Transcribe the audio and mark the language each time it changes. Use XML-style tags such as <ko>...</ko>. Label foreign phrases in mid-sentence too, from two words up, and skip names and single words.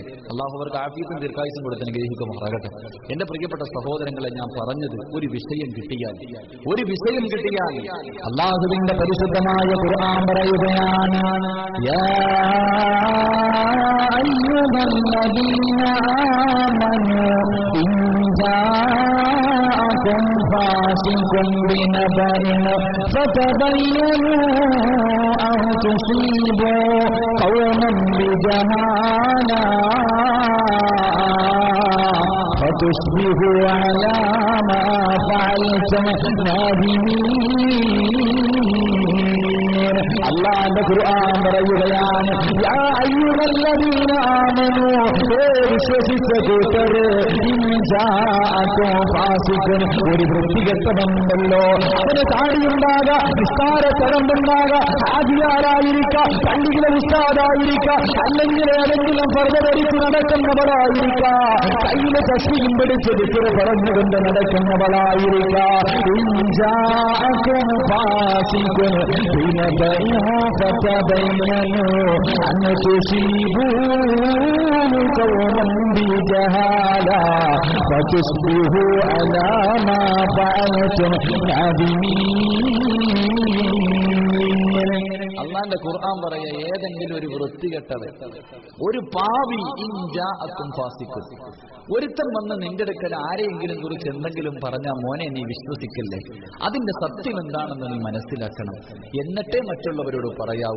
<ml>അള്ളാഹു അവർക്ക് ആഫിയത്തും ദീർഘായുസും കൊടുത്ത് അനുഗ്രഹിക്കുമാറാകട്ടെ. എന്റെ പ്രിയപ്പെട്ട സഹോദരങ്ങളെ, ഞാൻ പറഞ്ഞത്, ഒരു വിഷയം കിട്ടിയാൽ അള്ളാഹുവിന്റെ പരിശുദ്ധമായ ഖുർആൻ പറയുകയാണ്, യാ</ml> <ar>أيها الذين آمنوا جاءكم فاسق بنبأ فتبينوا أن تصيبوا قوما بجهالة فتصبحوا على ما فعلتم نادمين.</ar> <ml>അല്ലാഹുവിന്റെ ഖുർആൻ പറയുകയാണ്,</ml> <ar>يا أيها الذين آمنوا,</ar> <ml>വിശ്വസിച്ച കൂട്ടരെ,</ml> <ar>إن جاءكم فاسق,</ar> <ml>ഒരു വൃത്തികെട്ടവനുണ്ടല്ലോ, അവന് താടിയുണ്ടാകാം, നിസ്കാര തടമ്പുണ്ടാകാം, ആദിയാരായിരിക്കാം, പള്ളിയിലെ ഉസ്താദായിരിക്കാം, അല്ലെങ്കിൽ ഏതെങ്കിലും പർവ്വതരിച്ച് നടക്കുന്നവളായിരിക്കാം, കയ്യിലെ തസ്ബീഹും പിടിച്ച് ദിക്ർ പറഞ്ഞുകൊണ്ട് നടക്കുന്നവളായിരിക്കാം.</ml> <ar>إن جاءكم فاسق بنبأ فتبينوا أن تصيبوا قوما بجهالة فتصبحوا على ما فعلتم نادمين.</ar> <ml>അള്ളാന്റെ ഖുർആൻ പറയാ, ഏതെങ്കിലും ഒരു വൃത്തികെട്ടവൻ, ഒരു പാവി,</ml> <ar>إن جاءكم فاسق,</ar> <ml>ഒരുത്തൻ വന്ന് നിന്റെ അടുക്കൽ ആരെയെങ്കിലും കുറിച്ച് എന്തെങ്കിലും പറഞ്ഞാൽ മോനെ നീ വിശ്വസിക്കല്ലേ, അതിന്റെ സത്യം എന്താണെന്ന് നീ മനസ്സിലാക്കണം, എന്നിട്ടേ മറ്റുള്ളവരോട് പറയാവൂ.</ml>